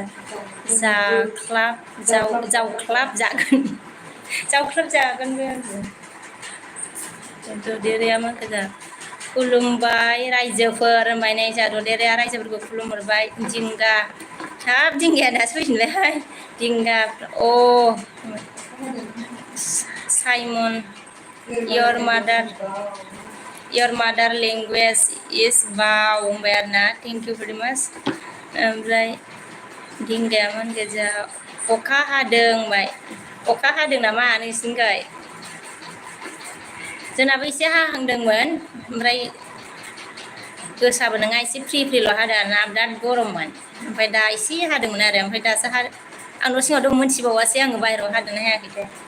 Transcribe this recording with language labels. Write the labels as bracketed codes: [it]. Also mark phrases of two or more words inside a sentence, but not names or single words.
[brx] जावख्लाब जागोनबो ददेरेया मा गोजा खुलुमबाय रायजोफोर होनबाय नै जोंहा ददेरेया रायजोफोरखौ खुलुमहरबाय दिंगा थाब दिंगाया दासो फैफिनबायहाय दिंगा साइमन [en] your mother language is [brx] बाव होनबाय आरो ना [en] thank you very much [brx] ओमफ्राय दिंगाया मान गोजा अखा हादों होनबाय अखा हादों नामा नोंसिनिखै जोंनाबो एसे हाहांदोंमोन ओमफ्राय गोसाबो नङा एसे फ्रिल' हादों आरोना बिराद गरममोन ओमफ्राय दा एसे हादोंमोन आरो ओमफ्राय दासो आं न' सिङाव दं मोनथिबावासै आङो बाहेरायाव हादोंना हायाखैथाय